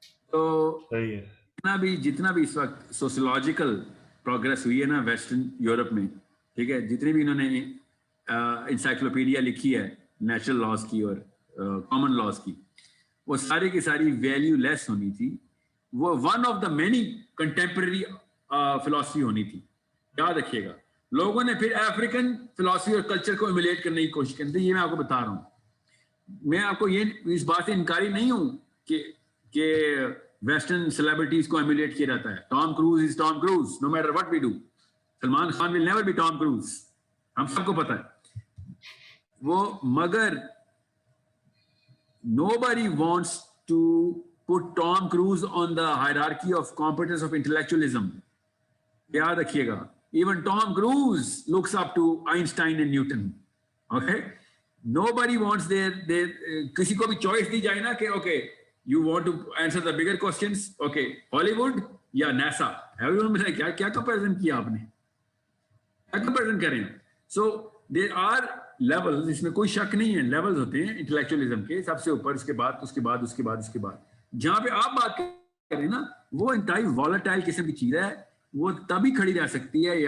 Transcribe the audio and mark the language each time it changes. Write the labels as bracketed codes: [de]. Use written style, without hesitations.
[ur] تو جتنا بھی اس وقت سوشولوجیکل پروگرس ہوئی ہے نا ویسٹرن یورپ میں, ٹھیک ہے, جتنے بھی انہوں نے انسائکلوپیڈیا لکھی ہے نیچرل لاز کی اور کامن لاز کی, وہ ساری کی ساری ویلیو لیس ہونی تھی. [en] وہ one of the many contemporary philosophy [ur] ہونی تھی. یاد رکھیے گا, لوگوں نے پھر افریقن فلاسفی اور کلچر کو ایمولیٹ کرنے کی کوشش کی. یہ میں آپ کو بتا رہا ہوں. میں آپ کو یہ اس بات سے انکاری نہیں ہوں کہ ویسٹرن سیلیبریٹیز کو ایمولیٹ کیا جاتا ہے. [en] Tom Cruise is Tom Cruise no matter what we do. Salman Khan will never be Tom Cruise, [ur] ہم سب کو پتا ہے وہ. [en] مگر nobody wants to put Tom Cruise on the hierarchy of competence of intellectualism. [ur] یاد رکھیے گا, [en] even Tom Cruise looks up to Einstein and Newton. Okay? Nobody wants their [ur] کسی کو بھی چوائس دی جائے نا کہ [en] okay, you want to answer the bigger questions, okay, Hollywood یا NASA. [ur] Everyone میں کیا comparison کیا آپ نے, کیا comparison کریں. So there are لیولز, اس میں کوئی شک نہیں ہے, لیولز ہوتے ہیں انٹلیکچولیزم کے, سب سے اوپر, اس کے بعد اس کے بعد اس کے بعد اس کے بعد. جہاں پہ آپ بات کریں نا وہ انتہائی والیٹائل قسم کی چیز ہے, وہ تبھی کھڑی رہ سکتی ہے.